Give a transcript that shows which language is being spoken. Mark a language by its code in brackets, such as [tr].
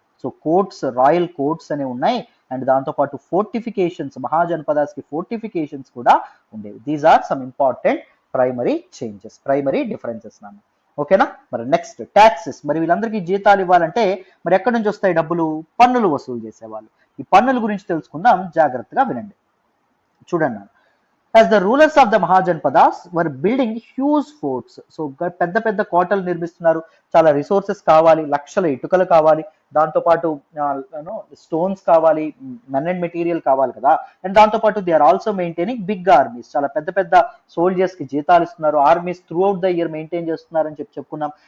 [te] So courts, royal courts అనేవి ఉన్నాయి, and దాంతోపాటు ఫోర్టిఫికేషన్స్, మహాజనపదాస్ కి ఫోర్టిఫికేషన్స్ కూడా ఉండేవి. [en] these are some important primary changes, primary differences [te] నాన్న. ఓకేనా? మరి నెక్స్ట్ ట్యాక్సెస్. మరి వీళ్ళందరికీ జీతాలు ఇవ్వాలంటే మరి ఎక్కడి నుంచి వస్తాయి డబ్బులు? పన్నులు వసూలు చేసేవాళ్ళు. ఈ పన్నుల గురించి తెలుసుకుందాం, జాగ్రత్తగా వినండి. చూడండి, [en] as the rulers of the Mahajanpadas were building huge forts. [te] So పెద్ద పెద్ద కోటలు నిర్మిస్తున్నారు, చాలా రిసోర్సెస్ కావాలి, లక్షల ఇటుకలు కావాలి, దాంతోపాటు స్టోన్స్ కావాలి, మెన్ అండ్ మెటీరియల్ కావాలి కదా. అండ్ దాంతోపాటు [en] they are also maintaining big armies, [te] చాలా పెద్ద పెద్ద సోల్జర్స్ కి జీతాలు ఇస్తున్నారు, armies through out the year maintain చేస్తున్నారు అని చెప్పుకున్నాం.